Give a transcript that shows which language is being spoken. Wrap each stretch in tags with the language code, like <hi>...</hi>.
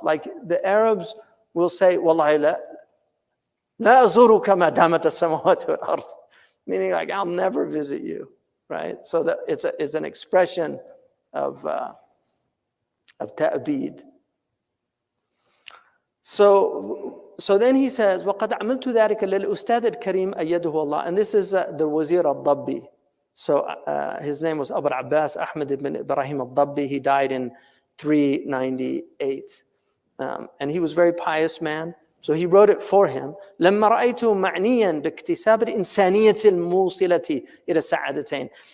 <en>Like the Arabs will say,</en> <ar>Wallahi la azuruka ma damat as-samawati wal ard.</ar> <en>Meaning like, I'll never visit you, right? So that it's an expression of ta'bid. So then he says,</en> <ar>وَقَدْ عَمِلْتُ ذَلِكَ لِلْأُسْتَاذِ الْكَرِيمِ أَيَّدُهُ اللَّهِ.</ar> <en>And this is the Wazir al-Dabbi. So his name was Abu Abbas Ahmed ibn Ibrahim al-Dabbi. He died in 398. And he was a very pious man. So he wrote it for him.</en> <ar>لَمَّا رَأَيْتُ مَعْنِيًا بِاكْتِسَابِ الْإِنسَانِيَّةِ الْمُوصِلَةِ إِلَى السَّعَادَتَيْنِ.</ar>